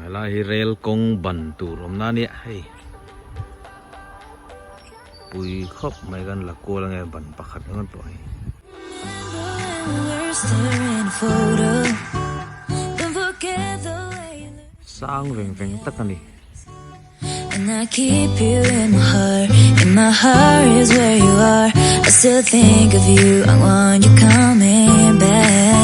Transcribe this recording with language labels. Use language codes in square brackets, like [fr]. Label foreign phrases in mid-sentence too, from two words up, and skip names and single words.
[lus] la hi rel kawng ban tur awm na nia hei pui khop mai gan la ko la nge ban pakhat ngon to hi sang veng veng takani. [en] And I keep you in my heart. In my heart is where you are. I still think of you. I want you coming back.